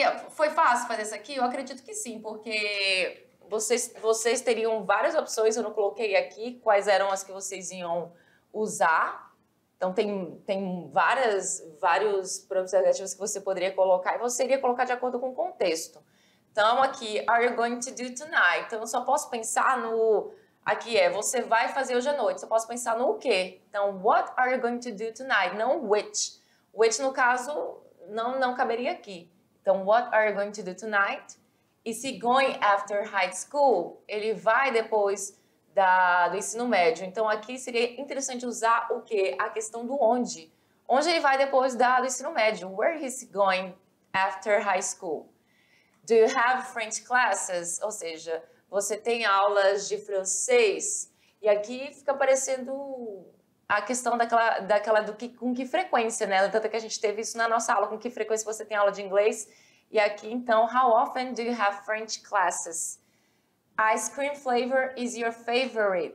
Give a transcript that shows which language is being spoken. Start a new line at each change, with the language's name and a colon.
Portuguese: Foi fácil fazer isso aqui? Eu acredito que sim, porque vocês teriam várias opções. Eu não coloquei aqui quais eram as que vocês iam usar. Então, tem vários pronomes negativos que você poderia colocar e você iria colocar de acordo com o contexto. Então, aqui,
English: are you going to do tonight?
Portuguese: Então, eu só posso pensar no... Aqui você vai fazer hoje à noite. Só posso pensar no o quê?
English: Então, what are you going to do tonight?
Portuguese: Não which. Which, no caso, não caberia aqui.
English: Então, what are you going to do tonight? Is he going after high school?
Portuguese: Ele vai depois do ensino médio. Então, aqui seria interessante usar o quê? A questão do onde. Onde ele vai depois do ensino médio?
English: Where is he going after high school? Do you have French classes?
Portuguese: Ou seja, você tem aulas de francês? E aqui fica aparecendo a questão com que frequência, né? Tanto que a gente teve isso na nossa aula, com que frequência você tem aula de inglês. E aqui, então,
English: how often do you have French classes? Ice cream flavor is your favorite.